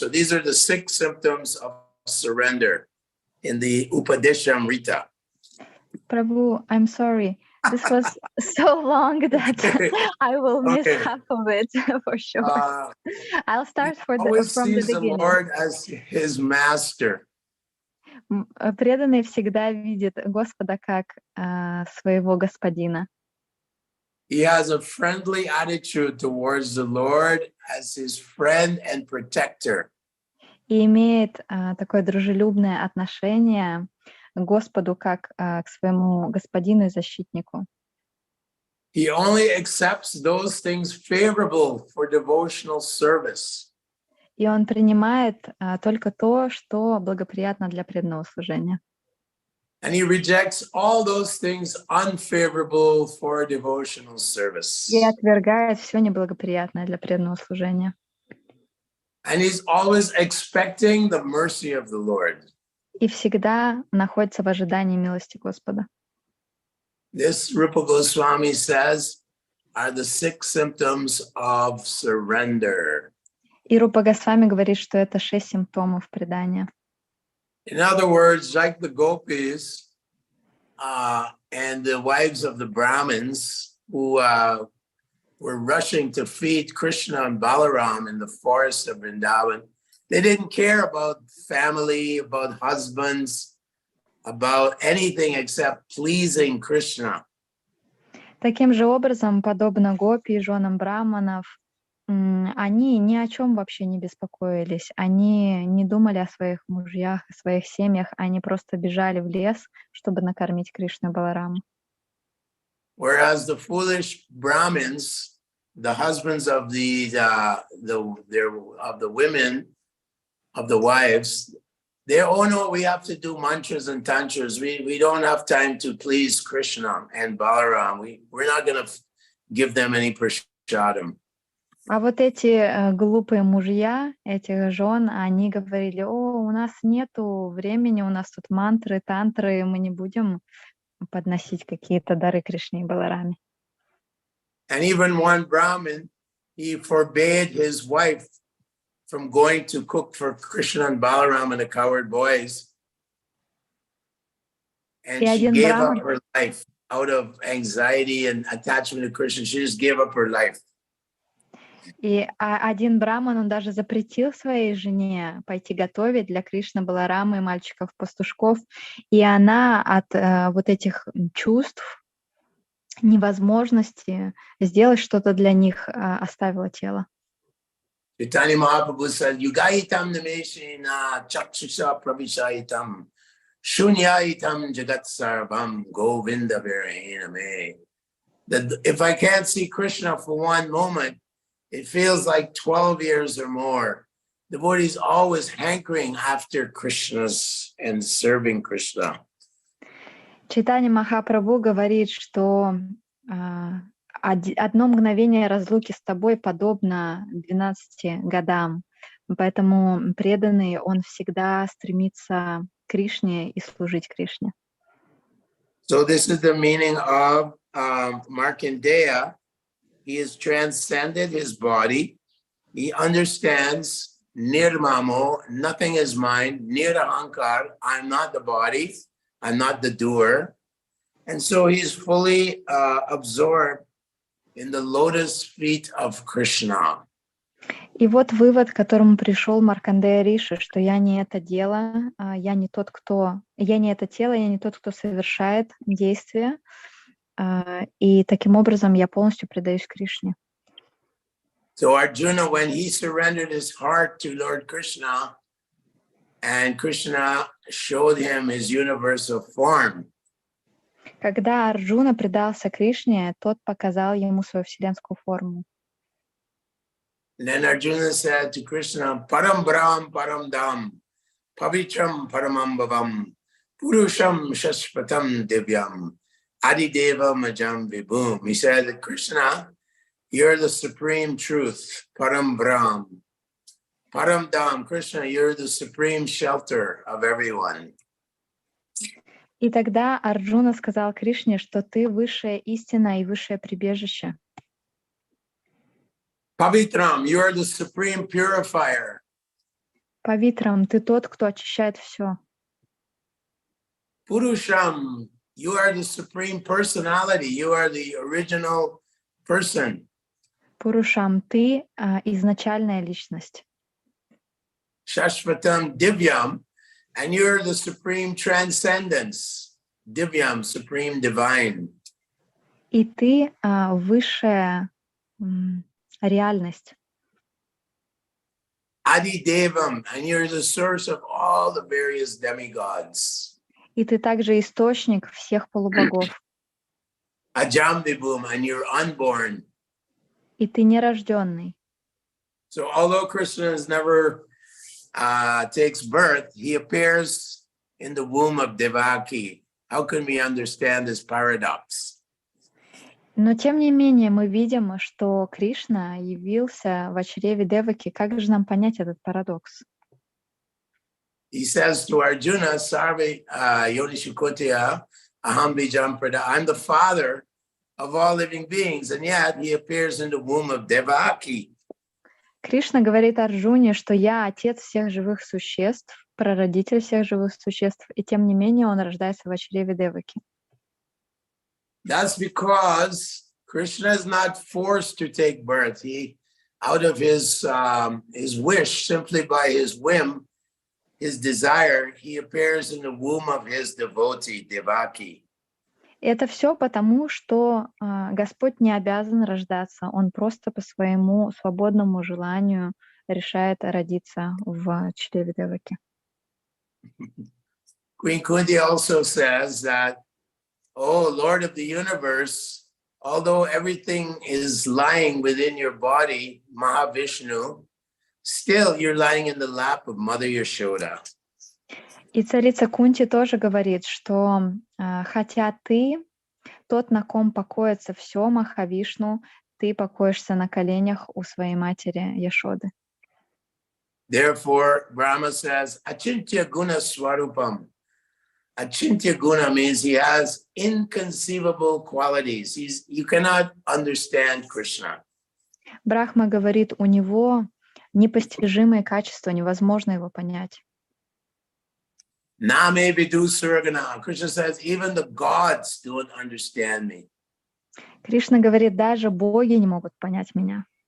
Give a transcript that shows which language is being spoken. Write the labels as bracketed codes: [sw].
[en] So these are the 6 symptoms of surrender in the Upadeshamrita. Prabhu, I'm sorry. This was so long that I will miss half of it for sure. I'll start from the beginning. The Lord as his master. [ru] Преданный всегда видит Господа как своего господина. [en] He has a friendly attitude towards the Lord as his friend and protector. [ru] И имеет такое дружелюбное отношение к Господу как к своему господину и защитнику. [en] He only accepts those things favorable for devotional service. [ru] И он принимает только то, что благоприятно для преданного служения. [en] And he rejects all those things unfavorable for devotional service. [ru] И отвергает все неблагоприятное для преданного служения. [en] And he's always expecting the mercy of the Lord. [ru] И всегда находится в ожидании милости Господа. [en] This, Rupa Goswami says, are the 6 symptoms of surrender. [ru] И Рупа Госвами говорит, что это 6 симптомов предания. [en] In other words, like the gopis, and the wives of the Brahmins who were rushing to feed Krishna and Balaram in the forest of Vrindavan. They didn't care about family, about husbands, about anything except pleasing Krishna. [ru] Таким же образом, подобно гопи и женам браманов, они ни о чем вообще не беспокоились. Они не думали о своих мужьях, о своих семьях. Они просто бежали в лес, чтобы накормить Кришну и Балараму. [en] Whereas the foolish Brahmins, the husbands of the women, of the wives, they, oh no, we have to do mantras and tantras. We don't have time to please Krishna and Balaram. We're not going to give them any prasadam. [ru] А вот эти глупые мужья этих жен, они говорили: о, у нас нету времени, у нас тут мантры, тантры, мы не будем подносить какие-то дары Кришне и Балараме. [en] And even one Brahmin, he forbade his wife from going to cook for Krishna and Balaram and the cowherd boys. And she gave up her life out of anxiety and attachment to Krishna. She just gave up her life. [ru] И один браман, он даже запретил своей жене пойти готовить для Кришны, Баларамы и мальчиков-пастушков. И она от вот этих чувств, невозможности сделать что-то для них, оставила тело. [en] Chaitanya Mahaprabhu said, [sa] Yugaitam nameshina chakshusha pravishayitam shunyayitam jagat sarvam govinda virahena me. [en] That if I can't see Krishna for one moment, it feels like 12 years or more. The devotee is always hankering after Krishna's and serving Krishna. [ru] Чайтанья Махапрабху говорит, что одно мгновение разлуки с тобой подобно 12 годам. Поэтому преданный, он всегда стремится к Кришне и служить Кришне. [en] So this is the meaning of Markandeya. He has transcended his body. He understands nirmamo, nothing is mine, nirahankar, I'm not the body, I'm not the doer. And so he's fully absorbed in the lotus feet of Krishna. [ru] И вот вывод, к которому пришел Маркандея Риши, что я не это дело, я не это тело, я не тот, кто совершает действия. И таким образом я полностью предаюсь Кришне. [en] So Arjuna, when he surrendered his heart to Lord Krishna, and Krishna showed him his universal form. [ru] Когда Арджуна предался Кришне, тот показал ему свою вселенскую форму. [en] And then Arjuna said to Krishna, [sa] Param Brahm Param Dham, Pavitram Paramam Bhavam, Purusham Shashpatam Divyam, Adideva Majam Vibhum. [en] He said, Krishna, you're the supreme truth, Param Brahm. Param Dham, Krishna, you're the supreme shelter of everyone. [ru] И тогда Арджуна сказал Кришне, что ты высшая истина и высшее прибежище. [en] Pavitram, you are the supreme purifier. [ru] Павитрам, ты тот, кто очищает все. [en] Purusham, you are the supreme personality. You are the original person. [ru] Пурушам, ты изначальная личность. [en] Shashvatam Divyam, and you're the supreme transcendence. Divyam, supreme divine. [ru] И ты высшая реальность. [en] Adidevam, and you're the source of all the various demigods. [ru] И ты также источник всех полубогов. [en] Ajam Vibhum, and you're unborn. [ru] И ты нерожденный. [en] So although Krishna has never takes birth, he appears in the womb of Devaki. How can we understand this paradox? [ru] Но тем не менее мы видим, что Кришна явился в чреве Деваки. Как же нам понять этот парадокс? [en] He says to Arjuna, [sa] Sarve Yonishukotya Aham Bijam Prada. [en] I'm the father of all living beings, and yet he appears in the womb of Devaki. [ru] Кришна говорит Арджуне, что я отец всех живых существ, прародитель всех живых существ, и тем не менее он рождается в чреве Деваки. [en] That's because Krishna is not forced to take birth. He, out of his wish, simply by his whim, his desire, he appears in the womb of his devotee, Devaki. [ru] Это все потому, что Господь не обязан рождаться. Он просто по своему свободному желанию решает родиться в чреве Деваки. [en] Queen Kunti also says that, oh, Lord of the universe, although everything is lying within your body, Mahavishnu, still you're lying in the lap of Mother Yashoda. [ru] И царица Кунти тоже говорит, что хотя ты, тот, на ком покоится все, Махавишну, ты покоишься на коленях у своей матери Яшоды. [en] Therefore, Brahma says, Achintya Guna Swarupam. Achintya Guna means he has inconceivable qualities. You cannot understand Krishna. [ru] Брахма говорит, у него непостижимые качества, невозможно его понять. [sa] Name vidu surgana. [en] Krishna says, even the gods don't understand me. [ru] Кришна говорит, даже боги не могут понять меня.